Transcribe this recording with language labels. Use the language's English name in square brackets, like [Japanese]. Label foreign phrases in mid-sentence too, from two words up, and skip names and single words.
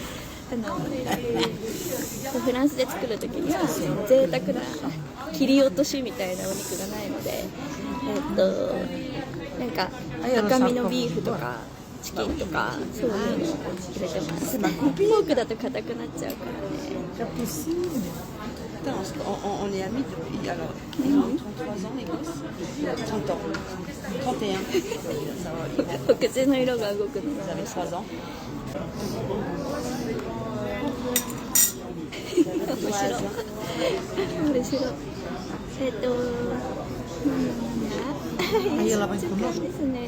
[Japanese] フランスで作る時には贅沢な切り落としみたいなお肉がないので、なんか赤身のビーフとかチキンとかそういうのを入れてます。ポークだと硬くなっちゃうからね。 [French] On est amis depuis alors 33 ans les gosses 30 ans 31 [Japanese] お口の色が動くのが [French] 3 ans [Japanese] 面白い。なんだ時間ですね。